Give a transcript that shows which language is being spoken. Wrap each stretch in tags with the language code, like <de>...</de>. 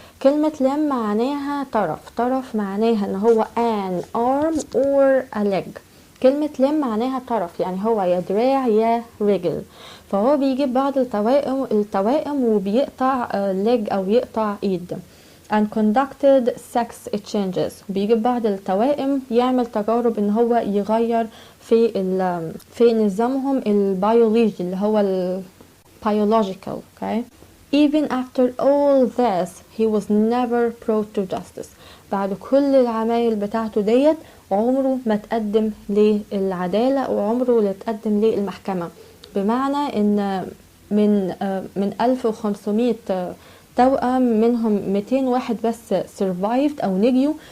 <ar>كلمة لم معناها طرف معناها ان هو</ar> <en>an arm or a leg.</en> <ar>كلمة لم معناها طرف، يعني هو يا دراع يا رجل. فهو بيجيب بعض التوائم وبيقطع leg او يقطع ايد.</ar> <en>and conducted sex exchanges.</en> <ar>بيجيب بعض التوائم يعمل تجارب ان هو يغير في نظامهم البيولوجي اللي هو biological.</ar> <en>okay. even after all this he was never brought to justice.</en> <ar>بعد كل العمايل بتاعته ديت عمره ما تقدم للعدالة وعمره لا تقدم للمحكمة. بمعنى ان من 1500 توأم منهم 200 واحد بس survived أو نجيوا.</ar>